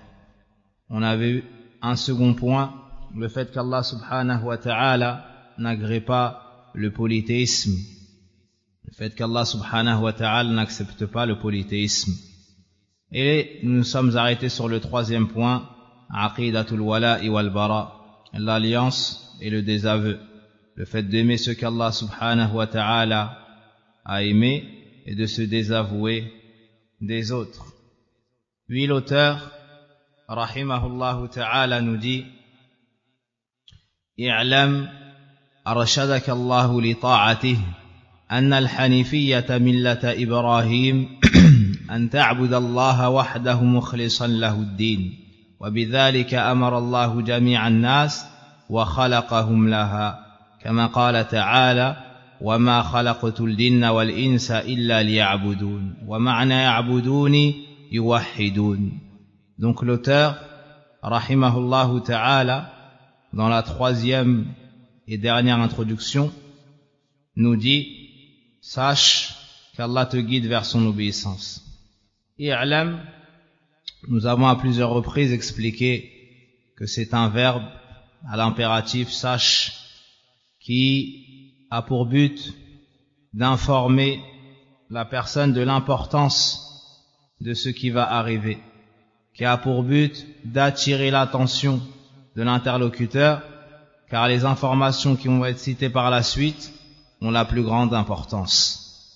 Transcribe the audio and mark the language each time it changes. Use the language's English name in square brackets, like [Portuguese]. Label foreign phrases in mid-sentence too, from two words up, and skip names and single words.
[French] On avait eu un second point, le fait qu'Allah [Arabic] سبحانه وتعالى [French] n'agrée pas le polythéisme. Le fait qu'Allah [Arabic] سبحانه وتعالى [French] n'accepte pas le polythéisme. Et nous nous sommes arrêtés sur le troisième point, [Arabic] عقيدة الولاء والبراء, [French] l'alliance et le désaveu. Le fait d'aimer ce qu'Allah [Arabic] سبحانه وتعالى [French] a aimé et de se désavouer des autres. Puis l'auteur, [Arabic] رحمه الله تعالى, [French] nous dit: [Arabic] اعلم أرشدك الله لطاعته أن الحنيفية ملة إبراهيم أن تعبد الله وحده مخلصا له الدين وبذلك أمر الله جميع الناس وخلقهم لها كما قال تعالى وما خلقت الجن والإنس إلا ليعبدون ومعنى يعبدون يوحدون. [French] Donc l'auteur, [Arabic] رحمه الله تعالى, [French] dans la troisième et dernière introduction, nous dit: sache qu'Allah te guide vers son obéissance. I'lam, nous avons à plusieurs reprises expliqué que c'est un verbe à l'impératif, sache, qui a pour but d'informer la personne de l'importance de ce qui va arriver, qui a pour but d'attirer l'attention de l'interlocuteur, car les informations qui vont être citées par la suite ont la plus grande importance.